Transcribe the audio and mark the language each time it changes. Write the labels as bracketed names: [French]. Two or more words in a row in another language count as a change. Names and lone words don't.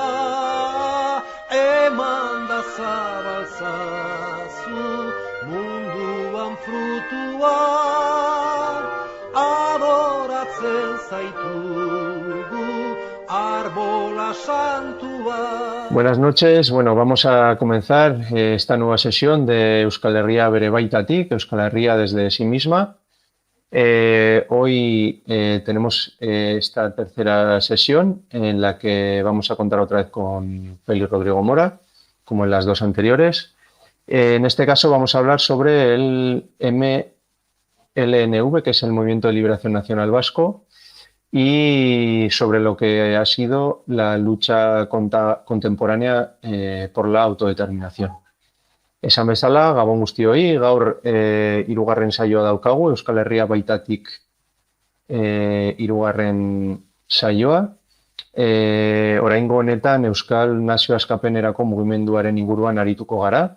[Basque] Eman da zabalzazu munduan frutua, adoratzen zaitugu arbola santua. [Spanish] Buenas noches. Bueno, vamos a comenzar esta nueva sesión de Euskal Herria bere baitatik, Euskal Herria desde sí misma. Hoy tenemos esta tercera sesión en la que vamos a contar otra vez con Félix Rodrigo Mora, como en las dos anteriores. En este caso vamos a hablar sobre el MLNV, que es el Movimiento de Liberación Nacional Vasco, y sobre lo que ha sido la lucha contemporánea por la autodeterminación. [Basque] Esan bezala, gabon guztioi, gaur hirugarren saioa daukagu, Euskal Herria baitatik hirugarren saioa. Oraingo honetan Euskal Nazio Askapenerako mugimenduaren inguruan arituko gara.